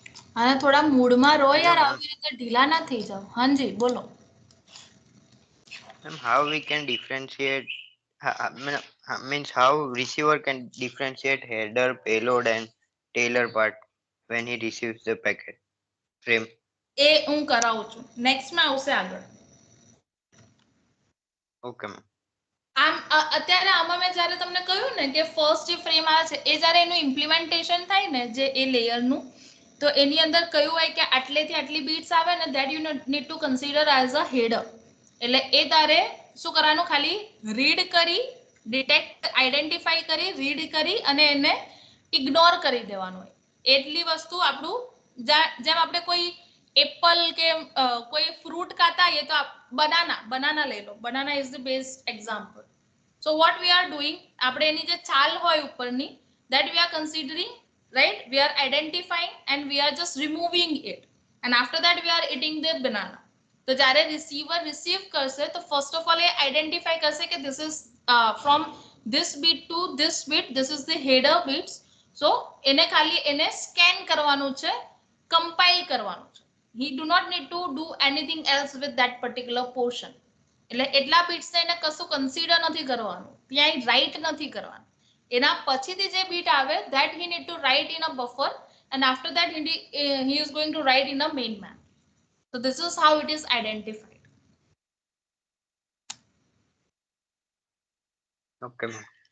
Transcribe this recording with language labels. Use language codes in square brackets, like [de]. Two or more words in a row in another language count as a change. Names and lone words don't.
[gu] અને થોડા મૂડમાં રહો Hello, યાર, ma'am. આવી રીતે ઢીલા ના થઈ જાવ. હાજી બોલો. [en] Ma'am, how we can differentiate? Means how receiver can differentiate header, payload, and Taylor part when he receives the packet frame. [gu] એ હું કરાવું છું, નેક્સ્ટમાં આવશે આગળ. [en] Okay, ma'am. [gu] આમ અત્યારે આમાં મેં જ્યારે તમને કહ્યું ને કે ફર્સ્ટ જે ફ્રેમ આવે છે એ જ્યારે એનું ઇમ્પ્લિમેન્ટેશન થાય ને જે એ લેયરનું, તો એની અંદર કયું હોય કે આટલેથી આટલી બીટ્સ આવે ને [en] that you need to consider as a header. [gu] એટલે એ તારે શું કરવાનું, ખાલી રીડ કરી, [en] detect identify [gu] કરી, રીડ કરી અને એને ઇગ્નોર કરી દેવાનું હોય. એટલી વસ્તુ આપણું, જેમ આપણે કોઈ એપલ કે કોઈ ફ્રૂટ ખાતા હોઈએ તો બનાના લઈ લો. [en] Banana is the best example. So what we are doing, [gu] આપણે એની જે છાલ હોય ઉપરની, [en] that we are considering, right? We are identifying and we are just removing it, and after that we are eating the banana. [gu] તો જ્યારે રિસીવર રિસીવ કરશે તો [en] first of all [gu] એ આઈડેન્ટિફાઈ કરશે કે [en] this is from this bit to this bit, this is the header bits. [gu] so એને ખાલી એને સ્કેન કરવાનું છે, કમ્પાઇલ કરવાનું છે. [en] he do not need to do anything else with that particular portion. [gu] એટલે એટલા બીટ્સ એને કશું કન્સિડર નથી કરવાનું, ત્યાં રાઈટ નથી કરવાનું. એના પછીથી જે બીટ આવે [en] that he need to write in a buffer, and after that he is going to write in a main map. So this is how it is identified. Okay, ma'am.